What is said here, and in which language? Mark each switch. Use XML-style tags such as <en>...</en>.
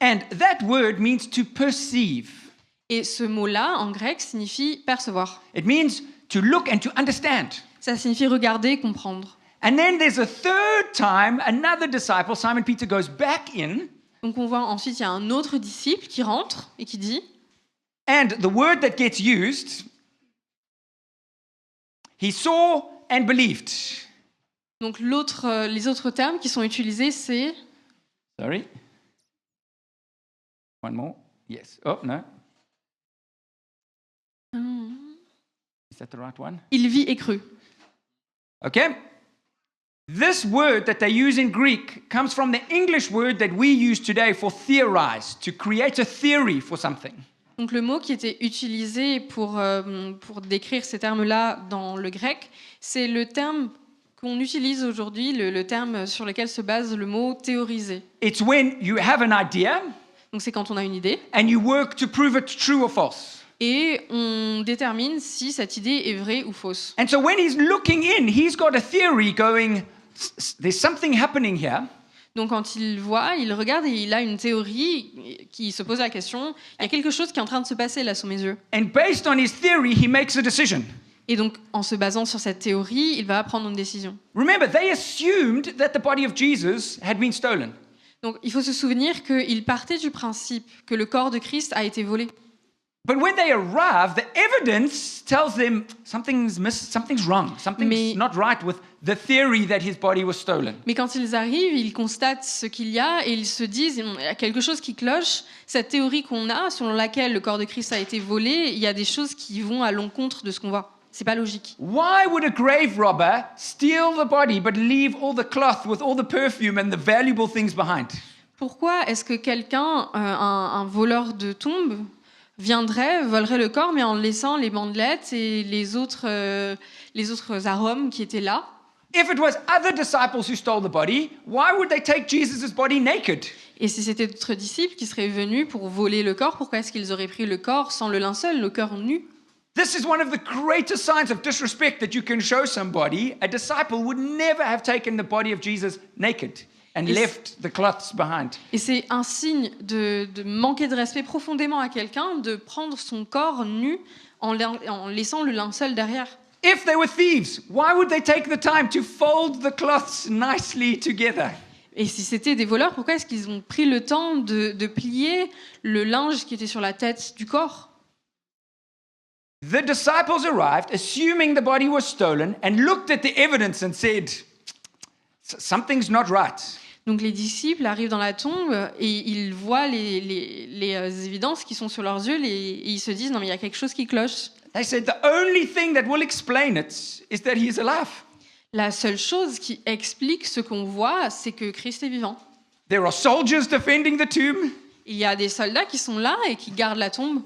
<en>And that word means to perceive.</en> <fr>Et ce mot-là, en grec, signifie percevoir.</fr> <en>It means to look and to understand.</en> <fr>Ça signifie regarder, comprendre.</fr> <en>And then there's a third time, another disciple, Simon Peter, goes back in.</en> <fr>Donc on voit ensuite, il y a un autre disciple qui rentre et qui dit,</fr> <en>And the word that gets used, he saw and believed.</en> <fr>donc les autres termes qui sont utilisés, c'est...</fr> <en>Sorry. One more. Yes. Oh, no. Is that the right one?</en> <fr>Il vit et crut.</fr> <en>Okay. This word that they use in Greek comes from the English word that we use today for theorize, to create a theory for something.</en> <fr>Donc le mot qui était utilisé pour décrire ces termes-là dans le grec, c'est le terme qu'on utilise aujourd'hui, le terme sur lequel se base le mot théoriser.</fr> <en>It's when you have an idea</en> <fr>Donc c'est quand on a une idée</fr> <en>and you work to prove it true or false.</en> <fr>et on détermine si cette idée est vraie ou fausse.</fr> <en>And so when he's looking in, he's got a theory going, there's something happening here.</en> <fr>Donc quand il voit, il regarde et il a une théorie qui se pose la question, il y a quelque chose qui est en train de se passer là sous mes yeux.</fr> <en>And based on his theory, he makes a decision.</en> <fr>Et donc en se basant sur cette théorie, il va prendre une décision.</fr> <en>Remember, they assumed that the body of Jesus had been stolen.</en> <fr>Donc il faut se souvenir qu'il partait du principe que le corps de Christ a été volé.</fr> <en>But when they arrive, the evidence tells them something's wrong. Something's not right with the theory that his body was stolen.</en> <fr>Mais quand ils arrivent, ils constatent ce qu'il y a et ils se disent il y a quelque chose qui cloche. Cette théorie qu'on a, selon laquelle le corps de Christ a été volé, il y a des choses qui vont à l'encontre de ce qu'on voit. C'est pas logique.</fr> <en>Why would a grave robber steal the body but leave all the cloth with all the perfume and the valuable things behind?</en> <fr>Pourquoi est-ce que quelqu'un, un voleur de tombe, volerait le corps, mais en laissant les bandelettes et les autres arômes qui étaient là?</fr> <en>If it was other disciples who stole the body, why would they take Jesus' body naked?</en> <fr>Et si c'était d'autres disciples qui seraient venus pour voler le corps, pourquoi est-ce qu'ils auraient pris le corps sans le linceul, le corps nu?</fr> <en>This is one of the greatest signs of disrespect that you can show somebody. A disciple would never have taken the body of Jesus naked and left the cloths behind.</en> <fr>Et c'est un signe de manquer de respect profondément à quelqu'un de prendre son corps nu en laissant le linceul derrière.</fr> <en>If they were thieves, why would they take the time to fold the cloths nicely together?</en> <fr>Et si c'était des voleurs, pourquoi est-ce qu'ils ont pris le temps de plier le linge qui était sur la tête du corps?</fr> <en>The disciples arrived, assuming the body was stolen, and looked at the evidence and said, something's not right.</en> <fr>Donc les disciples arrivent dans la tombe et ils voient les évidences qui sont sur leurs yeux et ils se disent non mais il y a quelque chose qui cloche.</fr> <en>They said the only thing that will explain it is that he is alive.</en> <fr>La seule chose qui explique ce qu'on voit, c'est que Christ est vivant.</fr> <en>There are soldiers defending the tomb.</en> <fr>Il y a des soldats qui sont là et qui gardent la tombe.</fr>